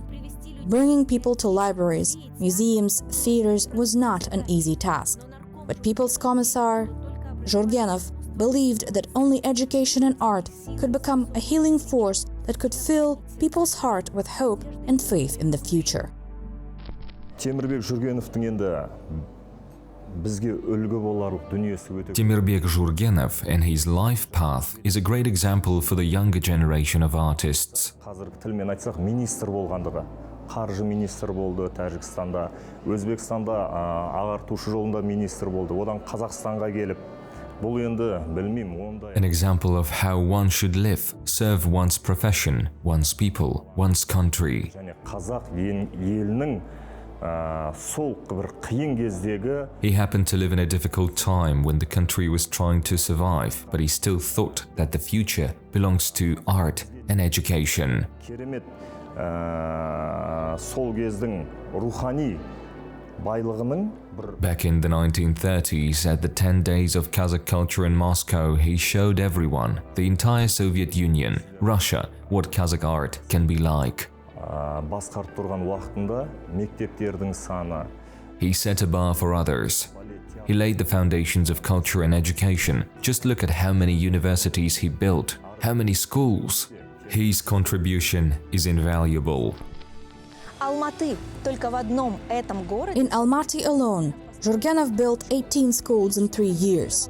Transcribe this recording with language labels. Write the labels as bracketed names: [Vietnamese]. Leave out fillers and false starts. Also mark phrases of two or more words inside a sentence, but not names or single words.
[English] Bringing people to libraries, museums, theaters was not an easy task. But People's Commissar Zhurgenov believed that only education and art could become a healing force that could fill people's heart with hope and faith in the future. [Kazakh] Temirbek Zhurgenov'тың енді бізге үлгі боларлық дүниесі өте. [English] Temirbek Zhurgenov and his life path is a great example for the younger generation of artists. [Kazakh] Қазіргі тілмен айтсақ, министр болғандығы. Қаржы министр болды Тәжікстанда, Өзбекстанда ағартушы жолында министр болды. Одан Қазақстанға келіп, бұл енді білмеймін, ондай. [English] An example of how one should live, serve one's profession, one's people, one's country. [Kazakh] Және қазақ елінің сол бір қиын кездегі. [English] He happened to live in a difficult time when the country was trying to survive, but he still thought that the future belongs to art and education. [Kazakh] Керемет сол кездің рухани байлығының. [English] Back in the 1930s, at the 10 Days of Kazakh Culture in Moscow, he showed everyone, the entire Soviet Union, Russia, what Kazakh art can be like. [Kazakh] Басқарып тұрған уақытында мектептердің саны. [English] He set a bar for others. He laid the foundations of culture and education. Just look at how many universities he built, how many schools. His contribution is invaluable. In Almaty alone, Zhurgenov built 18 schools in 3 years.